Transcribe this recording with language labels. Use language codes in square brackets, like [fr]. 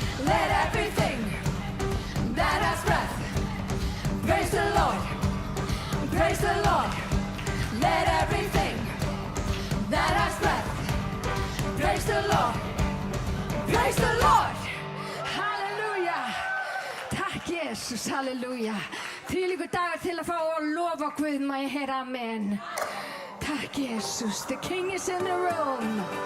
[en] Let everything that has breath praise the Lord, praise the Lord. Let everything that has breath praise the Lord, praise the Lord. [is] Halleluja. Takk Jesus, halleluja. Þvílíkur dagur til að fá að lofa Guð, má ég heyra amen. Takk Jesus, [en] the King is in the room.